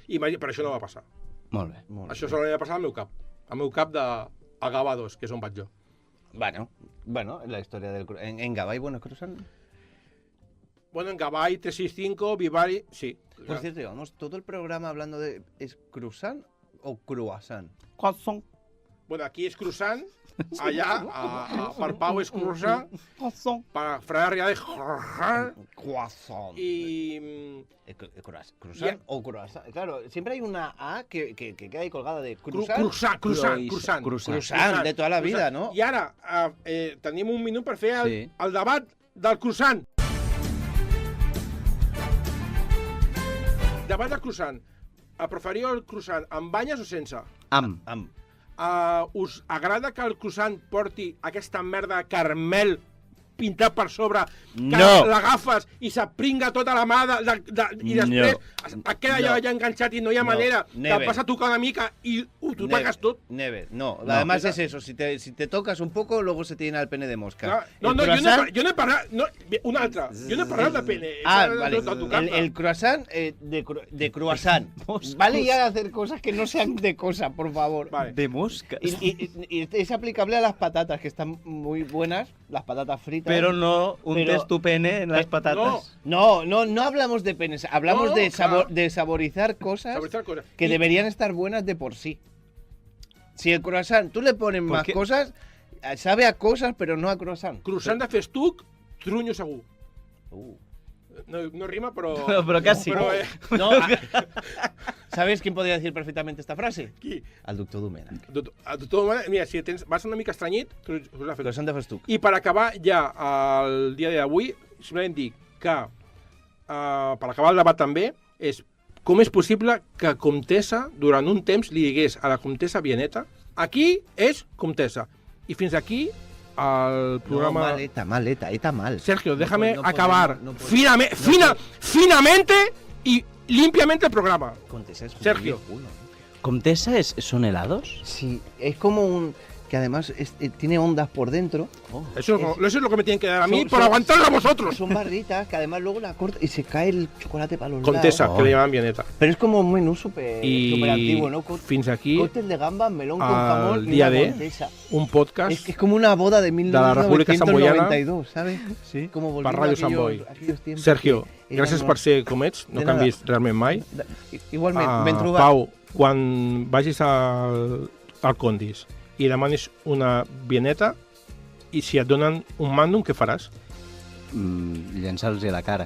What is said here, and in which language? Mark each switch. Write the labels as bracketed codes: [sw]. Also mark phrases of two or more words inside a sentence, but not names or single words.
[ca] I per això no va passar. Molt bé. Això solament va passar al meu cap. Al meu cap de Gavà 2, que és on vaig jo. [es] Bueno, la historia del... En Gavà hay buenos croissants. Bueno, en Gavai, 365, Vivari, sí. Por cierto, llevamos todo el programa hablando de... ¿Es croissant o croissant? Croissant. [ca] Bueno, aquí és croissant, allà, per Pau és croissant, per Fran Arrià és croissant. [es] Y... ¿Croissant o croissant? Claro, siempre hay una A que queda ahí colgada de croissant. Croissant, de toda la vida, ¿no? [ca] I ara tenim un minut per fer el debat del croissant. Debat del croissant. Preferiu el croissant amb banyes o sense? Amb. Us agrada que el croissant porti aquesta merda de caramel pintat per sobre, que l'agafes i s'apringa tota la mà i després et queda allà enganxat i no hi ha manera, te vas a tocar una mica i t'ho pagues tot? [es] Never, no. Además es eso, si te tocas un poco, luego se te llena el pene de mosca. [ca] No, jo no he parlat... Un altre. Jo no he parlat de pene. [es] Vale. El croissant de croissant. Vale ya hacer cosas que no sean de cosa, por favor. De mosca. Y es aplicable a las patatas, que están muy buenas, las patatas fritas. Pero no untes tu pene en las patatas. No hablamos de penes, hablamos de saborizar cosas que deberían estar buenas de por sí. Si el croissant tú le pones más cosas, sabe a cosas, pero no a croissant. [ca] Croissant de festuc, trunyo segur. [es] No rima, pero... Pero casi. ¿Sabes quién podría decir perfectamente esta frase? [ca] Qui? El doctor Domènech. El doctor Domènech, mira, si vas una mica estranyit... Croissant de festuc. I per acabar ja el dia d'avui, simplement dic que, per acabar el debat també, és com és possible que Comtessa, durant un temps, li digués a la Comtessa Bieneta, aquí és Comtessa. I fins aquí el programa... No, maleta mal. [es] Sergio, déjame acabar finamente y limpiamente el programa. Comtessa es Sergio. ¿Comtessa son helados? Sí, es como un... que además tiene ondas por dentro. Eso es lo que me tienen que dar a mí por aguantarlo a vosotros. Son barritas que además luego la cortas y se cae el chocolate para los Comtessa, lados. que le llaman Bieneta. Pero es como un menú súper antiguo, ¿no? [ca] Fins aquí [es] cóctel de gambas, melón con jamón y día una de Comtessa. [ca] Un podcast [es] Es como una boda de la República Samboyana, 1992, ¿sabes? Sí. Como [ca] per Ràdio Sant Boi. [es] tiempos Sergio, que [ca] gràcies per ser com ets, no canvis realment mai. Igualment, ben trobat. Pau, quan vagis al Condis i demanis una Bieneta i si et donen un màndum, què faràs? Llançar-los a la cara.